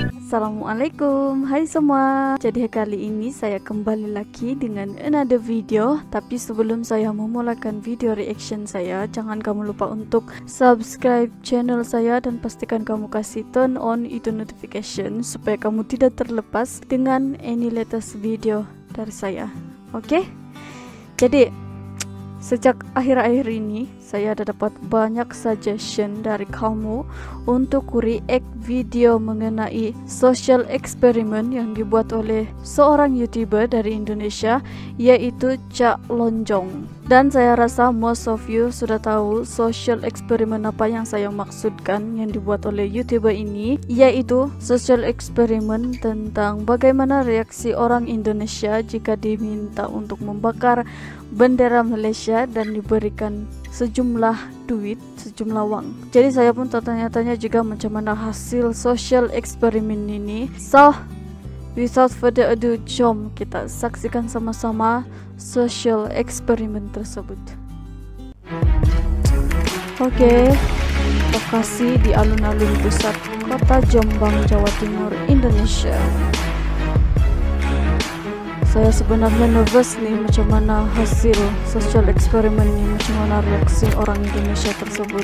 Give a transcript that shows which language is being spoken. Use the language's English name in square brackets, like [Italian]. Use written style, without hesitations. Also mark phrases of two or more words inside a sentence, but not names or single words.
[Malay] Assalamualaikum, hai semua. Jadi kali ini saya kembali lagi dengan [English] another video. [Malay] Tapi sebelum saya memulakan [English] video reaction [Malay] saya, jangan kamu lupa untuk [English] subscribe channel [Malay] saya dan pastikan kamu kasih [English] turn on [Malay] itu notification supaya kamu tidak terlepas dengan [English] any latest video [Malay] dari saya. Oke? Jadi sejak akhir-akhir ini saya ada dapat banyak suggestion dari kamu untuk react video mengenai [English] social experiment [Malay] yang dibuat oleh seorang YouTuber dari Indonesia, yaitu Cak Lonjong. Dan saya rasa [English] most of you [Malay] sudah tahu [English] social experiment [Malay] apa yang saya maksudkan yang dibuat oleh YouTuber ini, yaitu [English] social experiment [Malay] tentang bagaimana reaksi orang Indonesia jika diminta untuk membakar bendera Malaysia dan diberikan sejumlah duit, sejumlah uang. Jadi saya pun tertanya-tanya juga macam mana hasil [English] social experiment [Malay] ini. [English] So, without further ado, [Malay] jom kita saksikan sama-sama social experiment tersebut. Oke, lokasi di alun-alun pusat kota Jombang, Jawa Timur, Indonesia. Saya sebenarnya nervous nih macam mana hasil [English] social experiment [Malay] ini, macam mana reaksi orang Indonesia tersebut.